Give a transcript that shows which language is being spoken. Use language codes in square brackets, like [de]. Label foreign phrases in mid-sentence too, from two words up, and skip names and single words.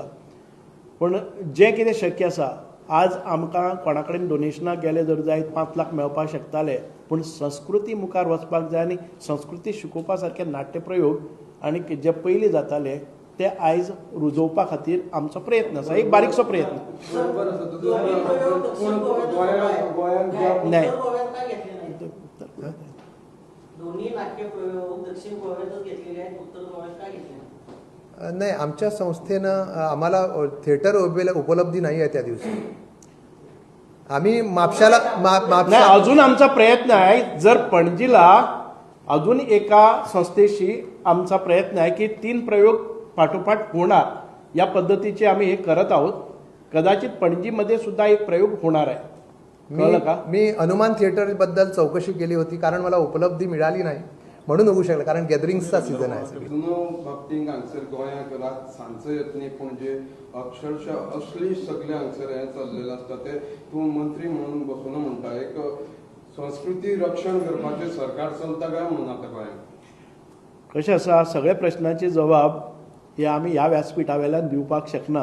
[kok] पूण जें कितें शक्य आसा, आज आमकां कोणा कडेन डोनेशनाक गेले जर जायत 5 लाख मेळपाक शकताले, पूण संस्कृती मुखार वचपाक जाय आनी संस्कृती शिकोवपा सारके नाट्यप्रयोग आनी जे पयलीं जाताले ते आयज रुजोवपा खातीर आमचो प्रयत्न आसा, एक बारीकसो प्रयत्न. बरोबर आसा तुजो. पूण गोंयान [mr] नाही. दोन्ही नाट्यप्रयोग दक्षिण गोव्यातच घेतलेले आहेत, उत्तर गोव्यात का घेतले नाही? नाही, आमच्या संस्थेनं आम्हाला थिएटर उपलब्धी नाही आहे त्या दिवशी. आम्ही म्हापशाला नाही, अजून आमचा प्रयत्न आहे. जर पणजीला अजून एका संस्थेशी आमचा प्रयत्न आहे की 3 प्रयोग पाठोपाठ होणार या पद्धतीचे आम्ही हे करत आहोत. कदाचित पणजीमध्ये सुद्धा एक प्रयोग होणार आहे. कळलं का? मी हनुमान थिएटर बद्दल चौकशी केली होती, कारण मला उपलब्धी मिळाली नाही म्हणून होऊ शकलं, कारण गॅदरिंग्सचा सीझन आहे. [kok] जुनो बाबतींत हांगसर गोंयाक रात सांजचो येतनी पणजे अक्षरशः असली सगळे हांगसर हें चल्लेलें आसता. ते तूं मंत्री म्हणून बसून म्हणटा एक संस्कृती रक्षण करपाचें सरकार चलता काय म्हणून आतां गोंयांत? कशें आसा, सगळे प्रश्नाचे जबाब हे आमी ह्या व्यासपिठा वयल्यान दिवपाक शकनात.